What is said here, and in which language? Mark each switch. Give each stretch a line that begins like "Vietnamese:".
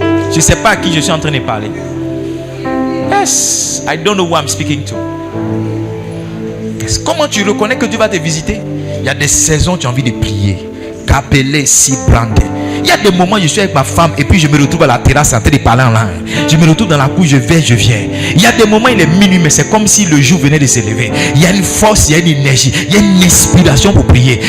French: Je ne sais pas à qui je suis en train de parler.
English: Yes, I don't know who I'm speaking to.
French: Yes. Comment tu reconnais que Dieu va te visiter? Il y a des saisons où tu as envie de prier. Capelé, si brandé. Il y a des moments où je suis avec ma femme et puis je me retrouve à la terrasse en train de parler en langue. Je me retrouve dans la cour, je vais, je viens. Il y a des moments, il est minuit, mais c'est comme si le jour venait de se lever. Il y a une force, il y a une énergie, il y a une inspiration pour prier.